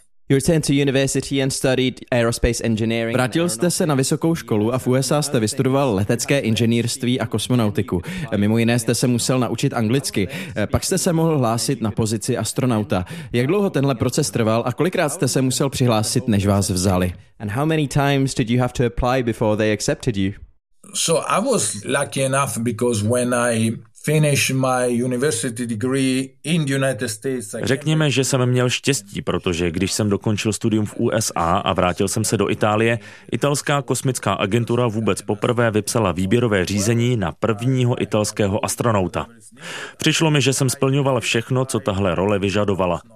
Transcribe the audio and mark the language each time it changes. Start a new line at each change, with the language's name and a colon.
English: You returned to university and studied aerospace engineering.
Czech: Vrátil jste se na vysokou školu a v USA jste vystudoval letecké inženýrství a kosmonautiku. Mimo jiné jste se musel naučit anglicky. Pak jste se mohl hlásit na pozici astronauta. Jak dlouho tenhle proces trval a kolikrát jste se musel přihlásit, než vás vzali?
English: And how many times did you have to apply before they accepted you? So I was lucky enough because when I finished my university degree in the United States.
Czech: Řekněme, že jsem měl štěstí, protože když jsem dokončil studium v USA a vrátil jsem se do Itálie, italská kosmická agentura vůbec poprvé vypsala výběrové řízení na prvního italského astronauta. Přišlo mi, že jsem splňoval všechno, co tahle role vyžadovala.